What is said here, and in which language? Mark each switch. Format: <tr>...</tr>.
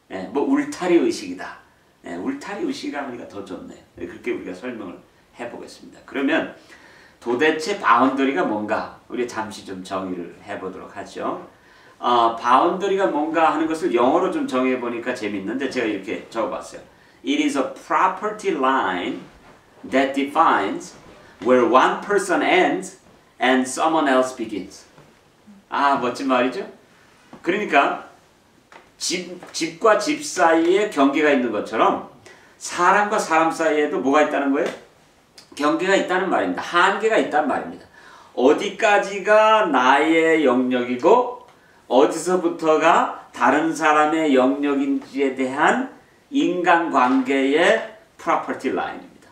<ko>뭐 울타리의식이다. 울타리의식이라 하니까 더 좋네요. 그렇게 우리가 설명을 해보겠습니다. 그러면 도대체 바운더리가 뭔가 우리 잠시 좀 정의를 해보도록 하죠. 바운더리가 뭔가 하는 것을 영어로 좀 정해보니까 재밌는데 제가 이렇게 적어봤어요.</ko> <en>It is a property line that defines where one person ends and someone else begins.</en> <ko>멋진 말이죠? 그러니까 집과 집 사이에 경계가 있는 것처럼 사람과 사람 사이에도 뭐가 있다는 거예요? 경계가 있다는 말입니다. 한계가 있다는 말입니다. 어디까지가 나의 영역이고 어디서부터가 다른 사람의 영역인지에 대한 인간관계의 프로퍼티 라인입니다.</ko>